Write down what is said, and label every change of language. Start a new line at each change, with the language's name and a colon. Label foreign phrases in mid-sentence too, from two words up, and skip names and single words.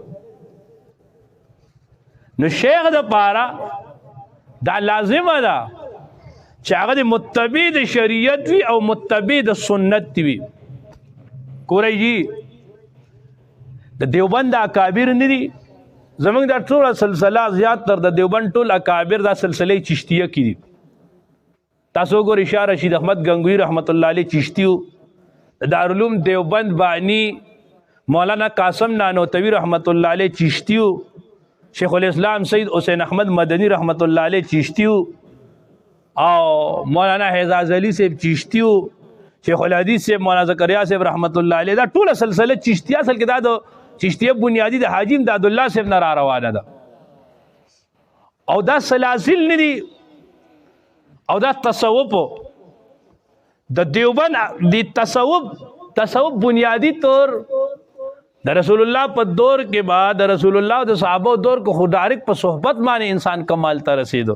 Pashto: نو شیخ د پاره دا لازمه ده چې هغه د متبع د شریعت وي او متبع د سنت وي. ګورئ جي د دیوبند اکابر نه دي زمونږ دا ټوله سلسله زیات تر د دیوبند ټول اکابر دا سلسله چشتیه کې دي. تاسو ګورئ شاه رشید احمد گنگوی
Arabic: رحمت الله علیه
Pashto: چشتی و، دارالعلوم دیوبند بانی مولانا قاسم نانوتوی
Arabic: رحمت الله علیه
Pashto: چشتی و، شیخ الاسلام سید حسین احمد مدنی
Arabic: رحمت الله علیه
Pashto: چشتی و، او مولانا حجاز علی صاحب چشتی و، شیخ الحدیث صاحب مولانا زکریا صاحب
Arabic: رحمت الله علیه.
Pashto: دا ټوله سلسله چشتیه اصل کې دا د چشتیه بنیادی د حاجی امداد الله صاحب نه را روانه ده. او دا سلاسل نه دي او دا تصوف د دیوبند د تصوف بنیادی طور د رسول الله په دور کې بعد د رسول الله د صحابه دور کو خدارک په صحبت باندې انسان کمال ته رسیدو.